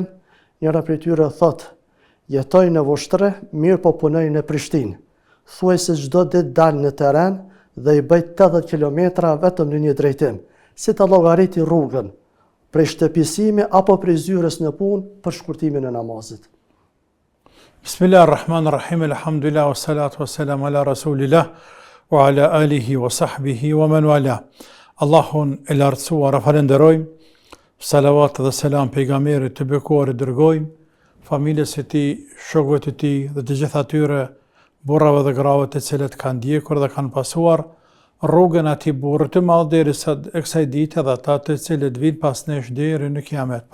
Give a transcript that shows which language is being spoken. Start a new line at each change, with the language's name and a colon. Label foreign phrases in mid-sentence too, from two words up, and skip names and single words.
Albanian: Njëra prej tyre thotë: jetoj në Vushtre, mirë po punoj në Prishtinë. Thuaj se çdo ditë dal në terren dhe i bëj 80 kilometra vetëm në një drejtim. Si të llogariti rrugën, prej shtëpisimi apo prej zyrës në punë për shkurtimin e namazit.
Arabic: بسم الله الرحمن الرحيم، الحمد لله، والصلاة والسلام على رسول الله، وعلى آله وصحبه ومن والاه.
Albanian: Allahun e lartësuar e falenderojmë, salavat dhe selam pejgamberit të bekuar e dërgojmë, familjes e tij, shokëve të tij dhe të gjithë atyre burrave dhe grave të cilët kanë ndjekur dhe kanë pasuar rrugën atij burrë të madh derisa kësaj dite dhe ata të cilët vinë pas nesh deri në kiamet.